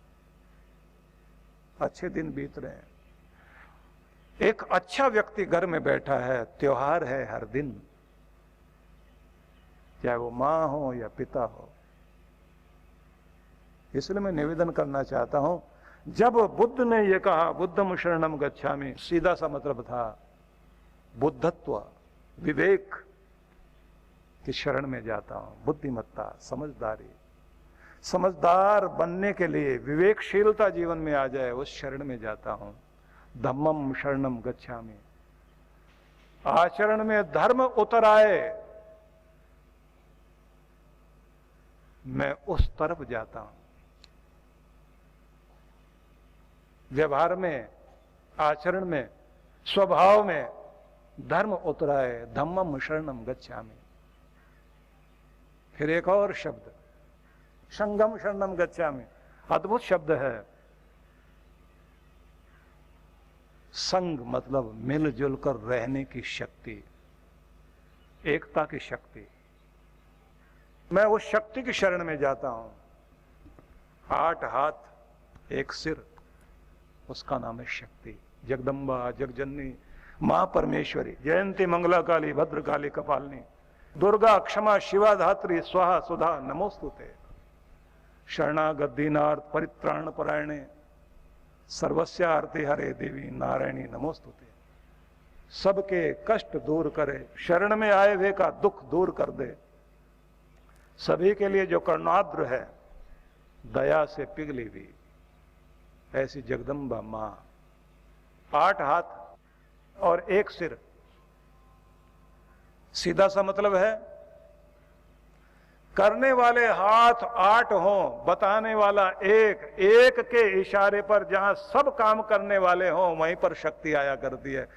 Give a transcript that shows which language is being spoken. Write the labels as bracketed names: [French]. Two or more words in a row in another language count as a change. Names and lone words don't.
[Hindi] अच्छे दिन बीत रहे हैं। एक अच्छा व्यक्ति घर में बैठा है, त्योहार है हर दिन, चाहे वो माँ हो या पिता हो। इसलिए मैं निवेदन करना चाहता हूं, जब बुद्ध ने ये कहा [Pali] बुद्धम शरणम गच्छामि, [Hindi] सीधा सा मतलब था बुद्धत्व, विवेक की शरण में जाता हूं, बुद्धिमत्ता, समझदारी। समझदार बनने के लिए विवेकशीलता जीवन में आ जाए, उस शरण में जाता हूं। [Pali] धम्मम शरणम गच्छामि, [Hindi] आचरण में धर्म उतर आए, मैं उस तरफ जाता हूं। व्यवहार में, आचरण में, स्वभाव में धर्म उतराए, [Pali] धम्मम शरणम गच्छामि। [Hindi] फिर एक और शब्द, [Pali] संगम शरणम गच्छामि, [Hindi] अद्भुत शब्द है। संग मतलब मिलजुल कर रहने की शक्ति, एकता की शक्ति। मैं उस शक्ति की शरण में जाता हूं। 8 हाथ 1 सिर, उसका नाम है शक्ति। जगदम्बा, [Sanskrit] जगजननी, मां परमेश्वरी, जयंती मंगला काली, भद्रकाली, कपालिनी, दुर्गा, क्षमा, शिवा, धात्री, स्वाहा, सुधा, नमोस्तुते। शरणागत दीनार्थ परित्राण परायणे, सर्वस्यार्थे हरे देवी नारायणी नमोस्तुते। [Hindi] सबके कष्ट दूर करे, शरण में आए हुए का दुख दूर कर दे, सभी के लिए जो करुणाद्र है, दया से पिघली हुई, ऐसी जगदम्बा मां। 8 हाथ और 1 सिर, सीधा सा मतलब है करने वाले हाथ 8 हों, बताने वाला एक के इशारे पर जहां सब काम करने वाले हों, वहीं पर शक्ति आया करती है।